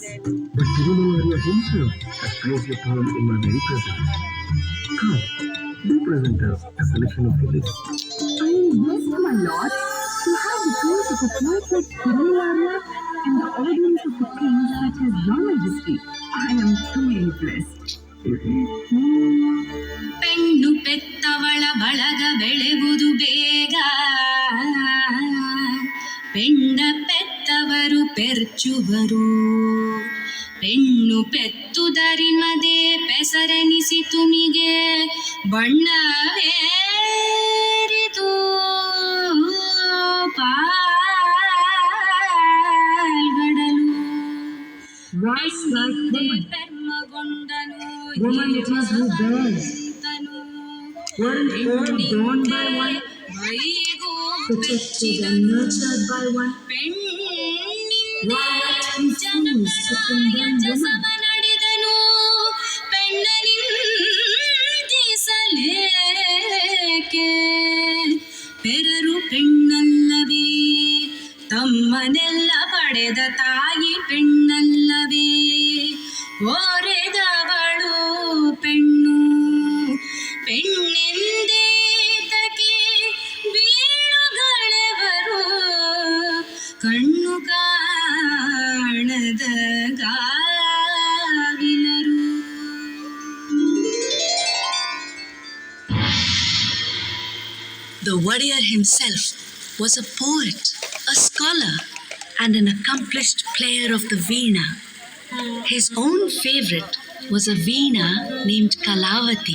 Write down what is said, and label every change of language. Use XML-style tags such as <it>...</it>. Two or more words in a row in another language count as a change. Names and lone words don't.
<en>But Tirumalaria himself has praised your poem in my very presence. Come, do present us a selection of your lyrics. I am blessed, my lord, to have the praise of a poet like Tirumalaria and the audience of a king such as your majesty. I am truly blessed.</en> <kn>ಪೆಣ್ಣು ಪೆತ್ತವಳ ಬಳಗ ಬೆಳೆವುದು ಬೇಗ, ಪೆಣ್ಣ ಪೆತ್ತವರು ಪೆರ್ಚುವರು. ಪೆಣ್ಣು ಪೆತ್ತುದರಿಮದೆ ಪೆಸರೆನಿಸಿ ತುನಿಗೆ ಬಣ್ಣವೇರಿದು ಪಾಲ್ಗಡಲು. ಪೆರ್ಮಗೊಂಡನು</kn> <en>Protected and nurtured by one,</en> <kn>ಜಸವ ನಡೆದನು ಪೆಣ್ಣನಿಂದಿಸಲೇಕೆ. ಪೆರರು ಪೆಣ್ಣಲ್ಲವೇ, ತಮ್ಮನೆಲ್ಲ ಪಡೆದ ತಾಯಿ ಪೆಣ್ಣಲ್ಲವೇ. ಓರೆದವಳು ಪೆಣ್ಣು ಪೆಣ್ಣೆಂದೇತಕ್ಕೆ ಬೀಳುಗಳೆವರು, ಕಣ್ಣು ಕಾಣದ ಗಾವಿಲರು.</kn> <en>The warrior himself was a poet, a scholar, and an accomplished player of the veena. His own favorite was a veena named Kalavati.</en>